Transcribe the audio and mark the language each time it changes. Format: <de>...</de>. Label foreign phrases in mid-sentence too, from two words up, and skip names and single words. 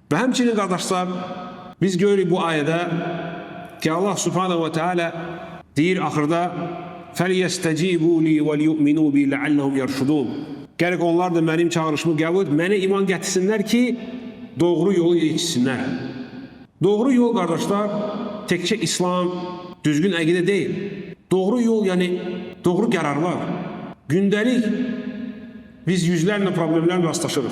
<az>Və həmçinin qardaşlar, biz görürük bu ayədə ki, Allah</az> <ar>سبحانه وتعالى</ar> <az>deyir axırda</az> <ar>فَلْيَسْتَجِيبُوا لِي وَلْيُؤْمِنُوا بِي لَعَلَّهُمْ يَرْشُدُونَ.</ar> <az>Gərək onlar da mənim çağırışımı qəbul edib, mənə iman gətirsinlər ki, doğru yolu yetişsinlər. Doğru yol qardaşlar, təkcə İslam, düzgün əqidə deyil. Doğru yol, yəni doğru qərarlar. Gündəlik biz yüzlərlə problemlərlə rastlaşırıq.</az>